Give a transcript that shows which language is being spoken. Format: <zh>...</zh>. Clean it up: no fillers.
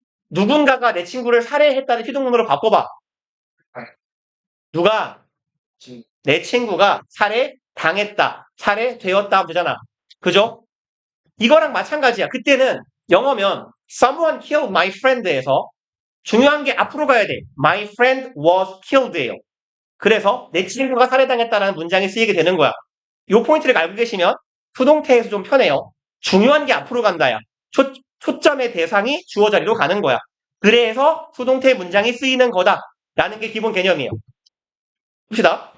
<ko>누군가가 내 친구를 살해했다는 피동문으로 바꿔봐. 누가 지금 내 친구가 살해당했다, 살해되었다 하면 되잖아. 그죠? 이거랑 마찬가지야. 그때는 영어면</ko> <en>someone killed my friend</en> <ko>에서 중요한 게 앞으로 가야 돼.</ko> <en>My friend was killed예요.</en> <ko>그래서 내 친구가 살해당했다라는 문장이 쓰이게 되는 거야. 이 포인트를 알고 계시면 수동태에서 좀 편해요. 중요한 게 앞으로 간다야. 초점의 대상이 주어 자리로 가는 거야. 그래서 수동태 문장이 쓰이는 거다라는 게 기본 개념이에요. 봅시다.</ko>